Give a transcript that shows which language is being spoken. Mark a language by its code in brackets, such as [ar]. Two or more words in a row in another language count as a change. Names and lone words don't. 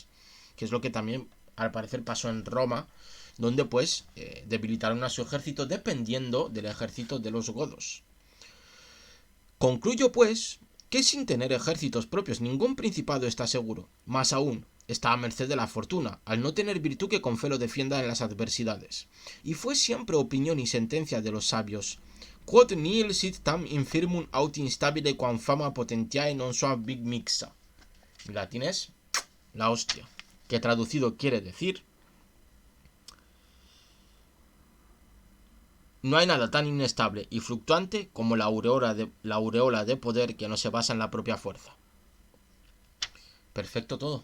[es] Que es lo que también al parecer pasó en Roma, donde pues debilitaron a su ejército dependiendo del ejército de los godos. Concluyo pues que sin tener ejércitos propios ningún principado está seguro, más aún, está a merced de la fortuna, al no tener virtud que con fe lo defienda en las adversidades. Y fue siempre opinión y sentencia de los sabios: [la] quod nihil sit tam infirmum aut instabile quam fama potentiae non sua big mixa. [es] En latín es la hostia, que traducido quiere decir: no hay nada tan inestable y fluctuante como la aureola de poder que no se basa en la propia fuerza. Perfecto todo.